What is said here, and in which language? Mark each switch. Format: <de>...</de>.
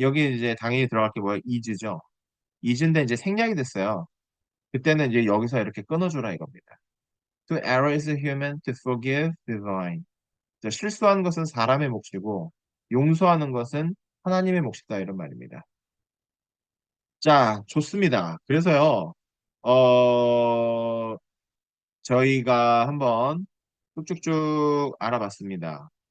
<ko>여기 이제 당연히 들어갈 게 뭐예요? is죠. is인데 이제 생략이 됐어요. 그때는 이제 여기서 이렇게 끊어주라 이겁니다.</ko> <en>To err is a human, to forgive divine.</en> <ko>자, 실수하는 것은 사람의 몫이고 용서하는 것은 하나님의 몫이다 이런 말입니다. 자, 좋습니다. 그래서요, 어, 저희가 한번 쭉쭉쭉 알아봤습니다.</ko>